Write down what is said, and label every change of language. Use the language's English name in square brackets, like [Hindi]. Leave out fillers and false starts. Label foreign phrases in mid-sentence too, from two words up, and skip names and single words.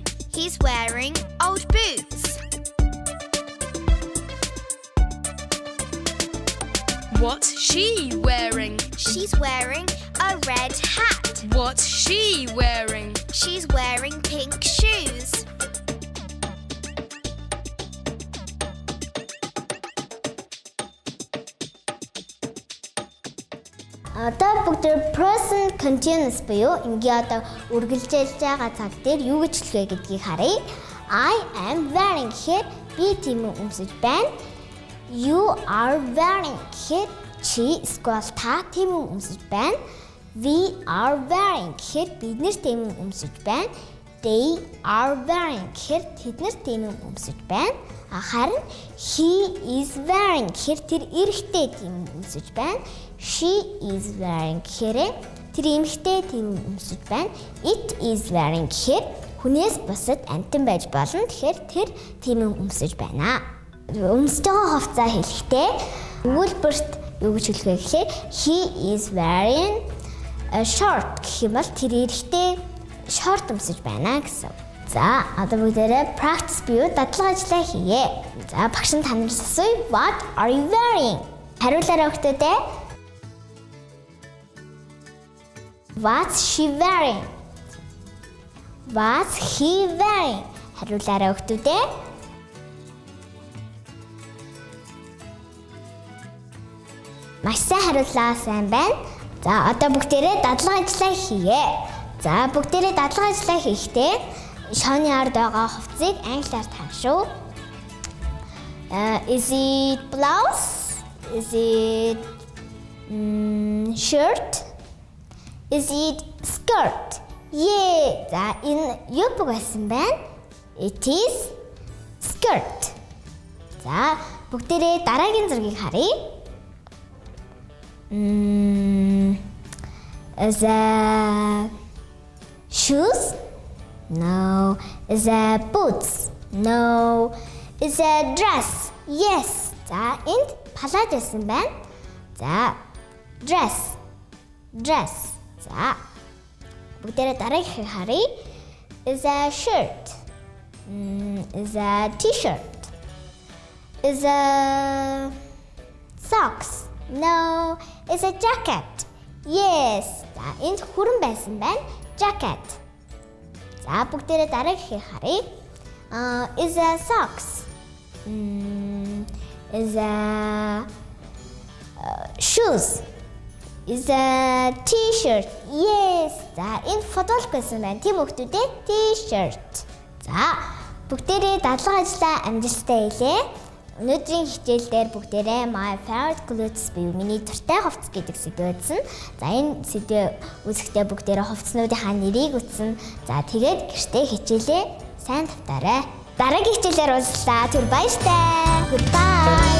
[English] He's wearing old boots. What's she wearing? She's wearing a red hat. What's she wearing? She's wearing pink shoes. [Mongolian] Одоо бүгд [English] present continuous [Mongolian] буюу ингээ одоо үргэлжлэж байгаа цаг дээр юу гэж хэлвэ гэдгийг харъя. [English] I am wearing [Mongolian] гэхээр би тийм өмсөж байна. [English] You are wearing [Mongolian] гэхээр чи эсвэл та тийм өмсөж байна. [English] We are wearing [Mongolian] гэхээр бид нэр тийм өмсөж байна. [English] They are wearing [Mongolian] гэхээр тэд нар тийм өмсөж байна. Харин [English] he is wearing [Mongolian] гэхээр тэр эрэгтэй тийм өмсөж байна. [English] She is wearing [Mongolian] гэхээр тэр эмэгтэй тийм өмсөж байна. [English] It is wearing [Mongolian] гэхээр хүнээс бусад амьтан байж болно. Тэгэхээр тэр тийм өмсөж байна. Өмсөж байгаа хувцас хэлэхдээ өгүүлбэрт юу гэж хэлэх вэ гэхээр [English] he is wearing a short [Mongolian] гэх юм бол тэр эрэгтэй short өмсөж байна гэсэн. За одоо бүгдээрээ practice буюу дадлага ажиллаа хийе. За багш нь танаас асууя. [English] What are you wearing? [Mongolian] Хариулаарай хүүхдүүдээ. [English] What's she wearing? What's he wearing? [Mongolian] Хариулаарай хүүхдүүдээ. Маш сайн хариуллаа, сайн байна. За одоо бүгдээрээ дадлага ажиллаа хийе. За бүгдээрээ дадлага ажиллаа хийхдээ шооны ард байгаа хувцсыг англиар таашуу. [English] Is it blouse? Is it shirt? Is it skirt? Yeah. [Mongolian] За энэ юу байсан байна? [English] It is skirt. [Mongolian] За бүгдээрээ дараагийн зургийг харъя. [English] Is that shoes? No. Is that boots? No. Is that dress? Yes. [Mongolian] За энд палаж байсан байна. За dress. Dress. За бүгдээрээ дараагийнхыг харъя. [English] Is that shirt? Is that t-shirt? Is that socks? No. Is a jacket? Yes. [Mongolian] За энд хүрэн байсан байна. Jacket. За бүгдээрээ дараагийнхыг харъя. [English] Is a socks? Is a shoes? Is a t-shirt? Yes. [Mongolian] За энд футбол байсан байна. Тийм хүүхдүүдээ t-shirt. За бүгдээрээ дадлага ажиллаа амжилттай хийлээ. Өнөөдрийн хичээл дээр бүгдээрээ [English] my favorite clothes [Mongolian] буюу миний дуртай хувцас гэдэг сэдв үзсэн. За энэ сэдв үзэхдээ бүгдээрээ хувцснуудынхаа нэрийг үзсэн. За тэгээд гэртээ хичээлээ сайн тавтаарай. Дараагийн хичээлээр уулзлаа. Түр баяртай. Goodbye.